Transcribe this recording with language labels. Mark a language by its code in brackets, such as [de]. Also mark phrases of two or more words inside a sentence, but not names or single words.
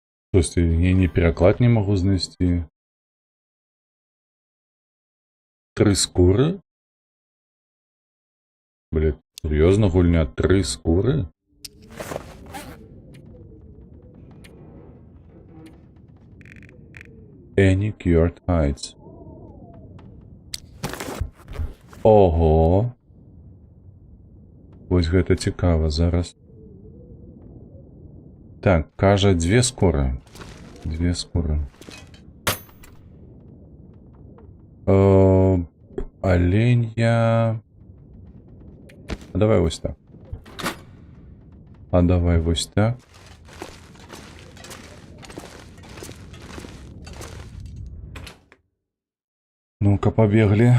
[uk] Тобто я ні переклад не можу знайти. 3 скури? Блять, серйозно, [be] гульня? [uk] 3 скури? [en] Any cured hides. [uk] Ого. [be] Ось гэта цікава зараз. Так, кажа 2 скуры. 2 скуры. Оленя... [uk] А давай ось так. А давай ось так. [ru] Ну-ка, побегли.